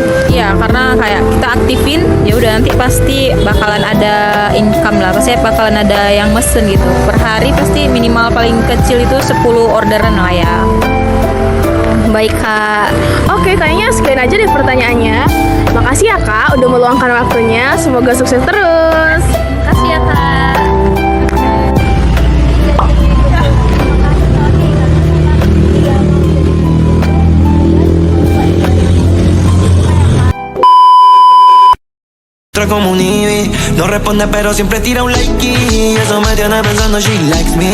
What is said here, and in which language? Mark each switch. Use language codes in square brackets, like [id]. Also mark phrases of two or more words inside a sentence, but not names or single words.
[id] Iya, karena kayak kita aktifin, ya udah nanti pasti bakalan ada income lah, pasti bakalan ada yang mesen gitu. Per hari pasti minimal paling kecil itu 10 orderan lah ya. Baik kak. Oke, kayaknya sekian aja deh pertanyaannya. Makasih ya kak udah meluangkan waktunya. Semoga sukses terus. Makasih ya kak. [es] Como un Ivy, no responde pero siempre tira un like y eso me tiene pensando [en] she likes me.